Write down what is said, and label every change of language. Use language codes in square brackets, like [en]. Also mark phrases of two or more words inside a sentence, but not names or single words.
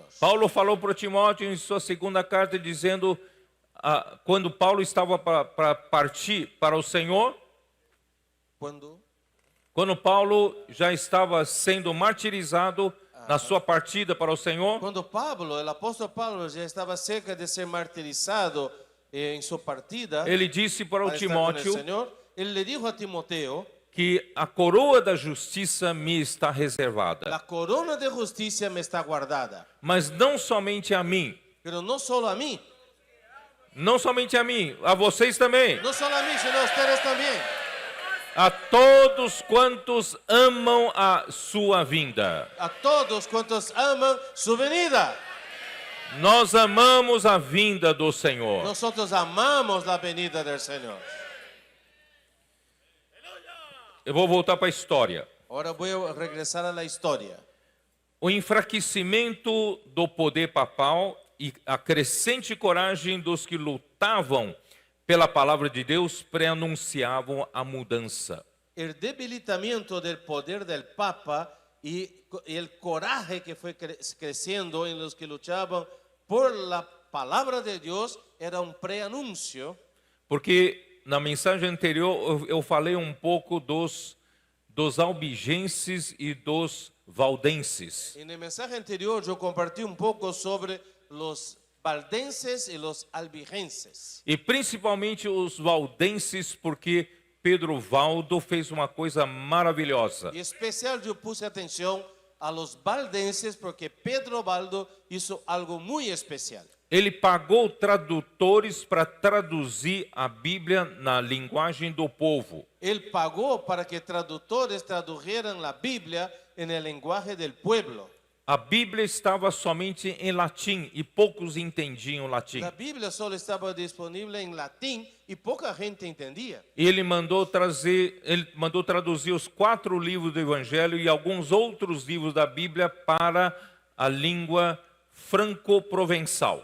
[pt] Paulo falou para Timóteo em sua segunda carta, dizendo, quando Paulo estava para partir para o Senhor, quando Paulo já estava sendo martirizado na sua partida para o Senhor, [es] Cuando Pablo, el apóstol Pablo, ya estaba cerca de ser martirizado en su partida [pt] ele disse para o para [es] estar con el [pt] Timóteo [es] Señor, él le dijo a Timoteo: [pt] que a coroa da justiça me está reservada. [es] la corona de justicia me está guardada, [pt] Mas não somente a mim, [es] pero no solo a mí, [pt] a vocês também. [es] no solo a mí, sino a ustedes también. [pt] A todos quantos amam a sua vinda. [es] A todos cuantos aman su venida. [pt] Nós amamos a vinda do Senhor. [es] Nosotros amamos la venida del Señor. [pt] Eu vou voltar para a história. [es] Ahora voy a regresar a la historia. [pt] O enfraquecimento do poder papal e a crescente coragem dos que lutavam pela palavra de Deus pré-anunciavam a mudança. [es] El debilitamiento del poder del Papa y el coraje que fue creciendo en los que luchaban por la palabra de Dios era un preanuncio. [pt] Porque na mensagem anterior eu falei um pouco dos albigenses e dos valdenses. [es] En el mensaje anterior yo compartí un poco sobre los valdenses y los albigenses. [pt] E principalmente os valdenses, porque Pedro Valdo fez uma coisa maravilhosa. [es] Y especial yo puse atención a los valdenses porque Pedro Baldo hizo algo muy especial. [pt] Ele pagou tradutores para traduzir a Bíblia na linguagem do povo. [es] Él pagó para que traductores tradujeran la Biblia en el lenguaje del pueblo. [pt] A Bíblia estava somente em latim e poucos entendiam latim. [es] La Biblia solo estaba disponible en latín y poca gente entendía. [pt] Ele mandou traduzir os 4 livros do Evangelho e alguns outros livros da Bíblia para a língua franco-provençal.